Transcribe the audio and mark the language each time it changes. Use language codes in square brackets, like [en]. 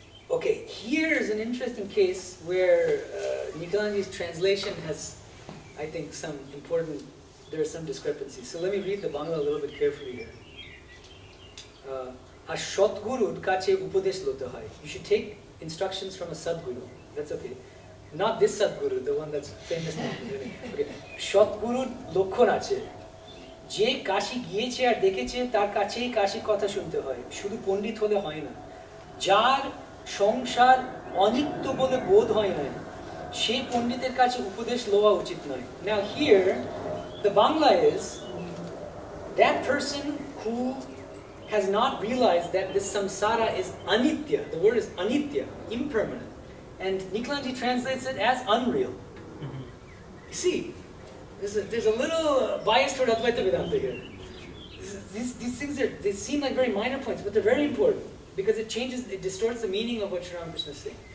[en] Okay, here's an interesting case where Medhanandaji's translation has, I think, there are some discrepancies. So let me read the Bangla a little bit carefully here. [bn] A Shatgurur kache upadesh lote hai. [en] You should take instructions from a Sadguru. That's okay. Not this Sadguru, the one that's famous. Okay. [bn] Shatgurur লক্ষণ আছে যে কাশী গিয়েছে আর দেখেছে তার কাছেই কাশী কথা শুনতে হয় শুধু পণ্ডিত হলে হয় না যার সংসার অনিত্য বলে বোধ হয় না সেই পণ্ডিতের কাছে উপদেশ লওয়া উচিত নয় [en] Now here the Bangla is that person who has not realized that this samsara is anitya. The word is anitya, impermanent. And Niklanji translates it as unreal. You see, there's a little bias toward Advaita Vedanta here. These things they seem like very minor points, but they're very important because it distorts the meaning of what Sri Ramakrishna is saying.